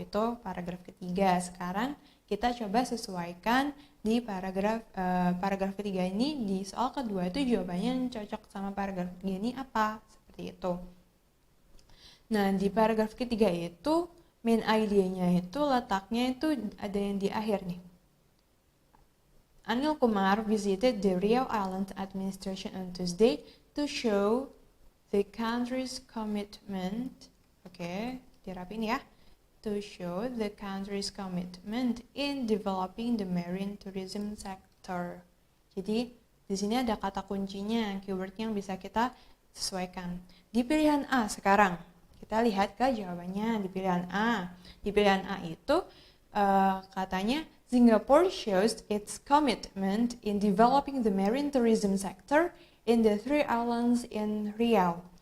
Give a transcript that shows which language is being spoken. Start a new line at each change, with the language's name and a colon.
Indonesian: Itu paragraf ketiga. Sekarang kita coba sesuaikan di paragraf ketiga ini. Di soal kedua itu jawabannya yang cocok sama paragraf ketiga ini apa, seperti itu. Nah, di paragraf ketiga itu main idea-nya itu letaknya itu ada yang di akhir nih.
English: Anil Kumar visited the Riau Island administration on Tuesday to show the country's commitment.
Indonesian: Oke, dirapin ya.
English: To show the country's commitment in developing the marine tourism sector.
Indonesian: Jadi di sini ada kata kuncinya, keyword yang bisa kita sesuaikan. Di pilihan A sekarang, kita lihat ke jawabannya di pilihan A. Di pilihan A itu katanya
English: Singapore shows its commitment in developing the marine tourism sector in the 3 islands in Riau.